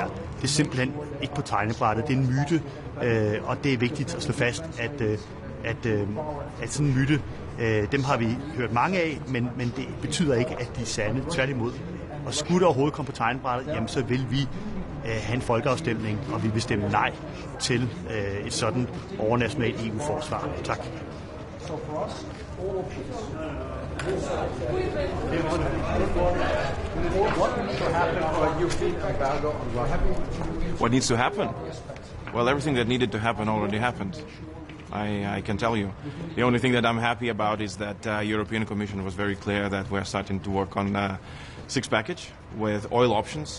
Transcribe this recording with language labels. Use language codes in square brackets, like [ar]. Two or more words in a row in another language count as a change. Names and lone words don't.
[da] Det er simpelthen ikke på tegnebrættet. Det er en myte, og det er vigtigt at slå fast, at sådan en myte, dem har vi hørt mange af, men det betyder ikke, at de er sande. Tværtimod. Og skulle der overhovedet komme på tegnebrættet, jamen så vil vi have en folkeafstemning, og vi vil stemme nej til et sådan overnationalt EU-forsvar. Tak. [en] What needs to happen? Well, everything that needed to happen already happened. I can tell you. The only thing that I'm happy about is that European Commission was very clear that we're starting to work on a 6 package with oil options.